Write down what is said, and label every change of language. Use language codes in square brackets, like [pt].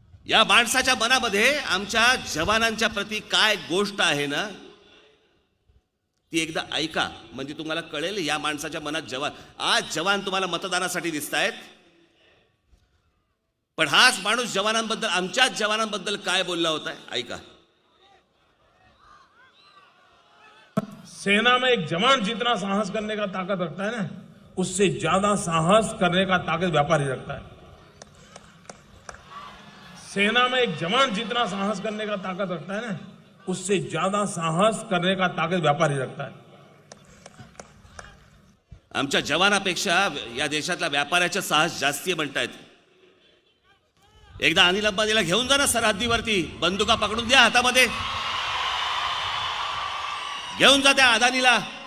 [mr] या माणसाच्या मनामध्ये आमच्या जवानांच्या प्रती काय गोष्ट आहे ना, ती एकदा ऐका, म्हणजे तुम्हाला कळेल या माणसाच्या मनात जवान. आज जवान तुम्हाला मतदानासाठी दिसत आहेत, पण हाच माणूस जवानांबद्दल, आमच्याच जवानांबद्दल काय बोलला होता, ऐका. [hi] सेना में एक जवान जितना साहस करने का ताकत रखता है ना, उससे ज्यादा साहस करने का ताकत व्यापारी रखता है. सेना में एक जवान जितना साहस करने का ताकत रखता है ना, उससे ज्यादा साहस करने का ताकत व्यापारी रखता है. [mr] आमच्या जवानापेक्षा या देशातल्या व्यापाऱ्याचं साहस जास्ती म्हणतायत. एकदा अनिल अंबानीला घेऊन जा ना सरहद्दीवरती, बंदुका पकडून द्या हातामध्ये, घेऊन जा त्या अदानीला.